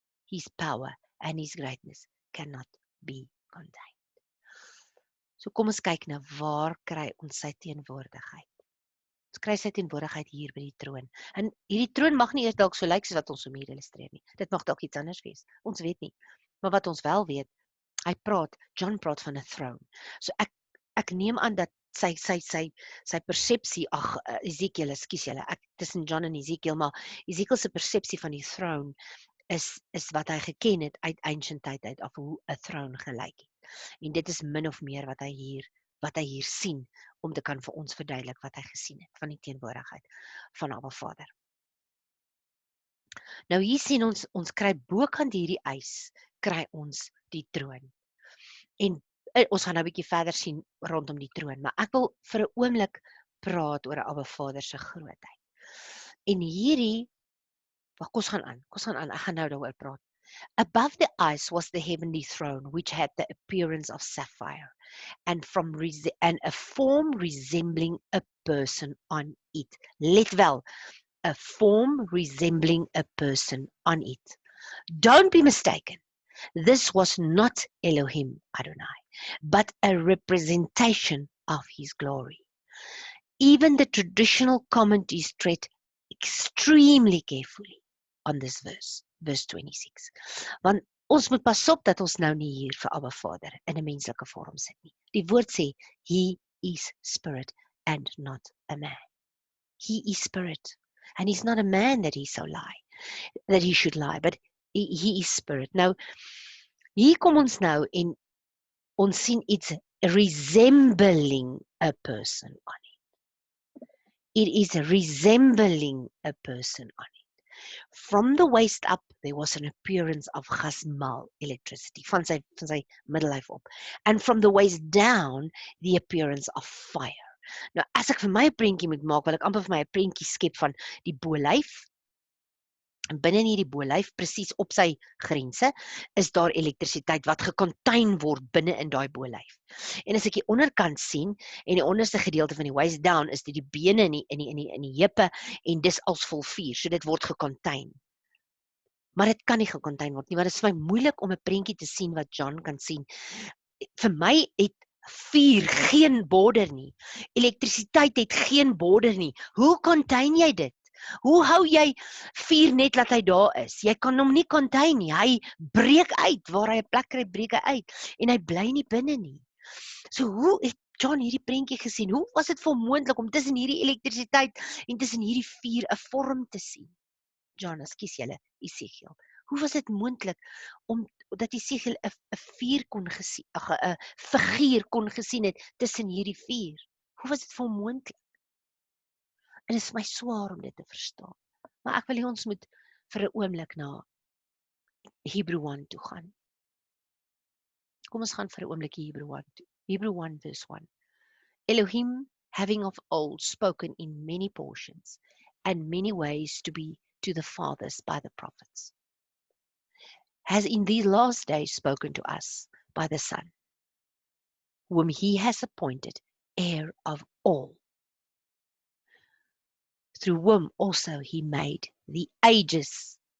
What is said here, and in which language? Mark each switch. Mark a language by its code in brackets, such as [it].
[en] His power and his greatness cannot be contained. [af] So kom ons kyk na waar kry ons sy teenwoordigheid. Ons kry sy teenwoordigheid hier by die troon. En hierdie troon mag nie eers dalk so lyk soos wat ons hom hier illustreer nie. Dit mag dalk iets anders wees. Ons weet nie. Maar wat ons wel weet, John praat van 'n throne. So ek neem aan dat sy persepsie, Ezekiel, ekskuus julle, ek tussen John en Ezekiel, maar Ezekiel se persepsie van die throne is wat hy geken het uit ancient tyd uit af hoe 'n throne gelyk het. En dit is min of meer wat hy hier sien om te kan vir ons verduidelik wat hy gesien het van die teenwoordigheid van Abba Vader. Nou hier sien ons kry bokant hierdie ys, kry ons die troon. En ons gaan nou 'n bietjie verder sien rondom die troon, maar ek wil vir 'n oomblik praat oor Abba Vader se grootheid. En hierdie, kom ons gaan aan, ek gaan nou daaroor praat. [en] Above the ice was the heavenly throne, which had the appearance of sapphire, and a form resembling a person on it. [af] Let wel, [en] a form resembling a person on it. Don't be mistaken. This was not Elohim Adonai, but a representation of his glory. Even the traditional commentaries tread extremely carefully on this verse 26. [af] Want ons moet pas op dat ons nou nie hier vir Abba Vader in 'n menslike vorm sit nie. Die woord sê, [en] he is spirit and not a man. He is spirit, and he's not a man that he should lie, but he is spirit. [af] Nou, hier kom ons nou en ons sien iets resembling a person on it. [en] It is resembling a person on it. From the waist up, there was an appearance of chasmal, electricity, [af] van sy middellyf op. [en] And from the waist down, the appearance of fire. [af] Nou, as ek vir my 'n prentjie moet maak, wil ek amper vir my 'n prentjie skep van die bolyf. En binne in hierdie bolyf, presies op sy grense, is daar elektrisiteit wat gecontain word binne in daai bolyf. En as ek die onderkant sien, en die onderste gedeelte van die waist down, is dit die bene in die heupe, en dis als vol vuur, so dit word gecontain. Maar dit kan nie gecontain word nie, want dit is vir my moeilik om 'n prentjie te sien wat John kan sien. Vir my het vuur geen border nie. Elektrisiteit het geen border nie. Hoe contain jy dit? Hoe hou jy vuur net laat hy daar is? Jy kan hom nie contain nie. Hy breek uit, waar hy 'n plek kry, breek hy uit. En hy bly nie binne nie. So hoe het John hierdie prentjie gesien? Hoe was dit vir hom moontlik om tussen hierdie elektrisiteit en tussen hierdie vuur 'n vorm te sien? John, ekskuus julle, Ezekiel. Hoe was dit moontlik om dat Ezekiel 'n vuur kon gesien, 'n figuur kon gesien het tussen hierdie vuur? Hoe was dit vir hom moontlik? En dit is my swaar om dit te verstaan. Maar ek wil hê ons moet vir 'n oomblik na Hebrew 1 toe gaan. Kom ons gaan vir 'n oomblik Hebrew 1 toe. Hebrew 1 verse 1. [en] Elohim, having of old spoken in many portions and many ways to the fathers by the prophets, has in these last days spoken to us by the Son, whom he has appointed heir of all, through whom also he made the ages.